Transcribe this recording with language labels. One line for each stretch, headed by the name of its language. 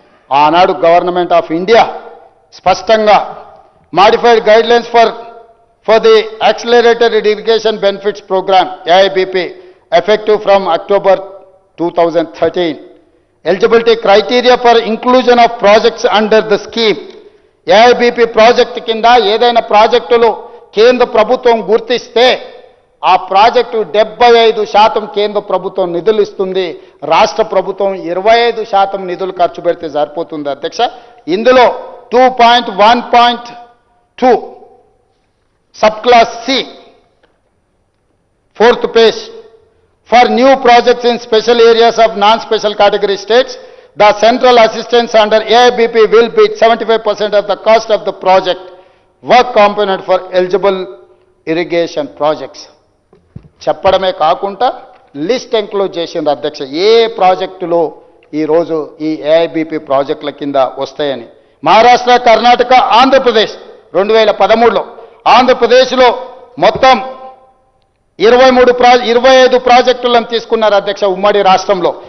English: ఆనాడు government of India స్పష్టంగా modified guidelines for the accelerated irrigation benefits programme AIBP effective from October 2013, eligibility criteria for inclusion of projects under the scheme.
Telugu: AIBP project కింద ఏదైనా ప్రాజెక్టులు కేంద్ర ప్రభుత్వం గుర్తిస్తే ఆ ప్రాజెక్టు 75% కేంద్ర ప్రభుత్వం నిధులు ఇస్తుంది, రాష్ట్ర ప్రభుత్వం 25% నిధులు ఖర్చు పెడితే సరిపోతుంది అధ్యక్ష.
English: ఇందులో 2.1.2 sub clause C 4th page for new projects in special areas of non-special category states, the central assistance under AIBP will be 75% of the cost of the project work component for eligible irrigation projects.
Telugu: చెప్పడమే కాకుండా list enclose చేసింది అధ్యక్ష ఏ ప్రాజెక్టులో ఈరోజు ఈ AIBP ప్రాజెక్టుల కింద వస్తాయని. మహారాష్ట్ర, కర్ణాటక, ఆంధ్రప్రదేశ్ 2013లో ఆంధ్రప్రదేశ్లో మొత్తం 25 ప్రాజెక్టులను తీసుకున్నారు అధ్యక్ష ఉమ్మడి రాష్ట్రంలో.